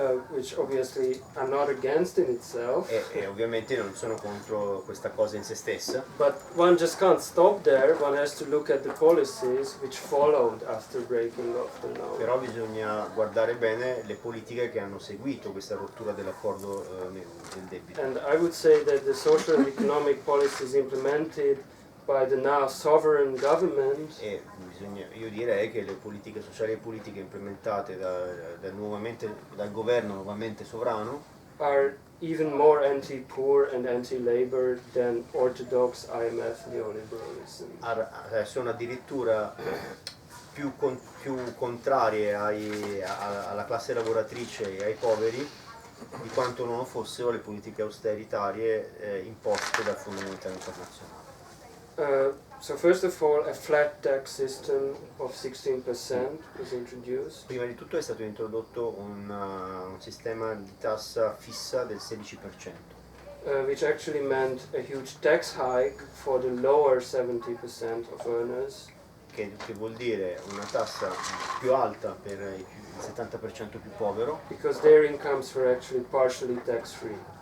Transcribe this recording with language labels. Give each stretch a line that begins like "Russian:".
English: Which obviously I'm not against in itself,
Italian: e ovviamente non sono contro questa cosa in se stessa,
English: but one just can't stop there. One has to look at the policies which followed after breaking off the loan.
Italian: però bisogna guardare bene le politiche che hanno seguito questa rottura dell'accordo del debito.
English: And I would say that the social and economic policies implemented by the now sovereign government
Italian: E io direi che le politiche sociali e politiche implementate dal governo nuovamente sovrano
English: are even more anti-poor and anti-labor than orthodox IMF neoliberalism.
Italian: sono addirittura più contrarie alla classe lavoratrice e ai poveri di quanto non fossero le politiche austeritarie imposte dal Fondo Monetario Internazionale.
English: So first of all, a flat tax system of 16% was introduced,
Italian: Prima di tutto è stato introdotto un sistema di tassa fissa del 16%,
English: which actually meant a huge tax hike for the lower 70% of earners,
Italian: che vuol dire una tassa più alta per il 70% più povero,
English: because their incomes were actually partially tax-free.